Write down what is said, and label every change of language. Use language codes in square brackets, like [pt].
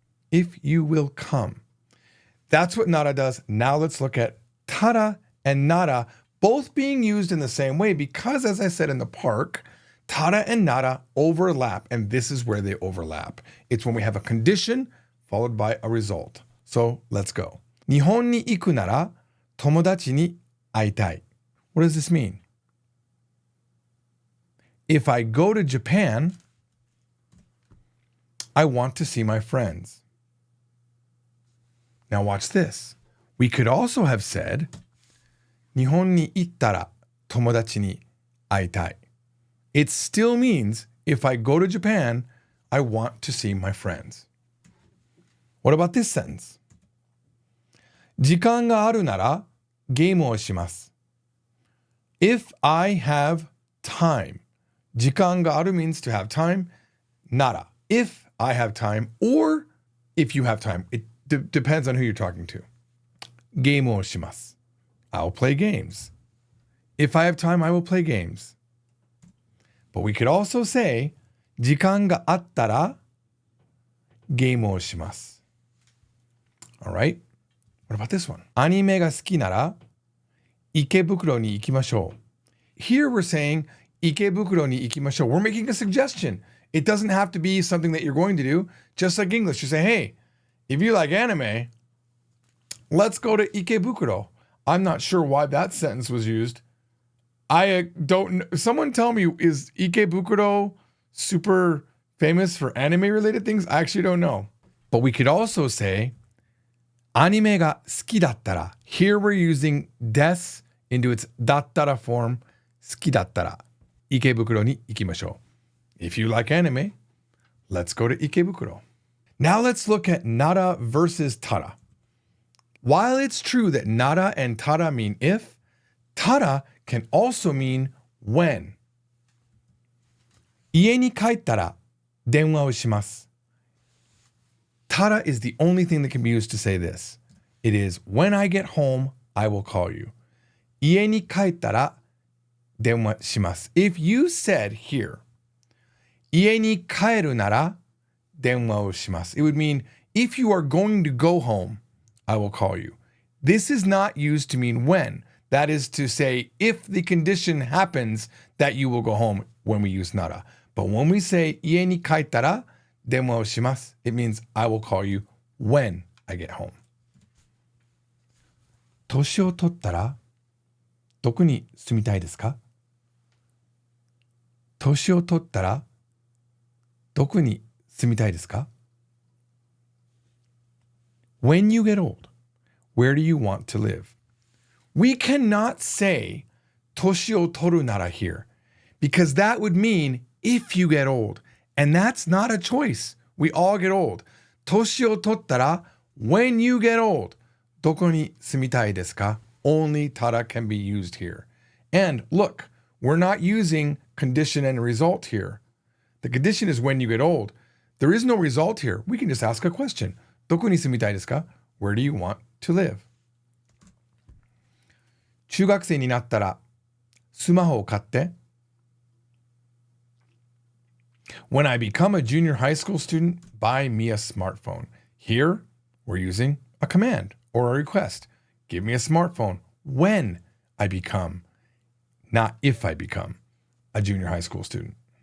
[en] If you will come. That's what nara does. Now let's look at tara and nara, both being used in the same way because, as I said in the park, tara and nara overlap, and this is where they overlap. It's when we have a condition followed by a result. So let's go. [ja] 日本に行くなら友達に会いたい. [en] What does this mean? If I go to Japan, I want to see my friends. Now watch this. We could also have said, [ja] 日本に行ったら友達に会いたい. [en] It still means, if I go to Japan, I want to see my friends. What about this sentence? [ja] 時間があるならゲームをします. [en] If I have time. [ja] 時間がある [en] means to have time. Nara. If I have time, or if you have time. It depends on who you're talking to. [ja] ゲームをします. [en] I'll play games. If I have time, I will play games. But we could also say, [ja] 時間があったらゲームをします. [en] All right? What about this one? [ja] アニメが好きなら池袋に行きましょう. [en] Here we're saying [ja] 池袋に行きましょう. [en] We're making a suggestion. It doesn't have to be something that you're going to do. Just like English, you say, hey, if you like anime, let's go to Ikebukuro. I'm not sure why that sentence was used. I don't know. Someone tell me, is Ikebukuro super famous for anime-related things? I actually don't know. But we could also say, [ja] アニメが好きだったら. [en] Here we're using des into its だったら form. [ja] 好きだったら池袋に行きましょう. [en] If you like anime, let's go to Ikebukuro. Now let's look at nara versus tara. While it's true that nara and tara mean if, tara can also mean when. [ja] 家に帰ったら電話をします. [en] Tara is the only thing that can be used to say this. It is, when I get home, I will call you. [ja] 家に帰ったら電話します. [en] If you said here, [ja] 家に帰るなら電話をします, [en] it would mean, if you are going to go home, I will call you. This is not used to mean when. That is to say, if the condition happens that you will go home when we use nara. But when we say [ja] 家に帰ったら電話をします, [en] it means I will call you when I get home. [ja] 年を取ったらどこに住みたいですか? 年を取ったらどこに住みたいですか? [en] When you get old, where do you want to live? We cannot say [ja] 年を取るなら [en] here, because that would mean if you get old, and that's not a choice. We all get old. [ja] 年を取ったら [en] when you get old, [ja] どこに住みたいですか? [en] Only tara can be used here. And look, we're not using condition and result here. The condition is when you get old. There is no result here. We can just ask a question. [ja] どこに住みたいですか? [en] Where do you want to live? [ja] 中学生になったらスマホを買って. [en] When I become a junior high school student, buy me a smartphone. Here, we're using a command or a request. Give me a smartphone when I become, not if I become, a junior high school student.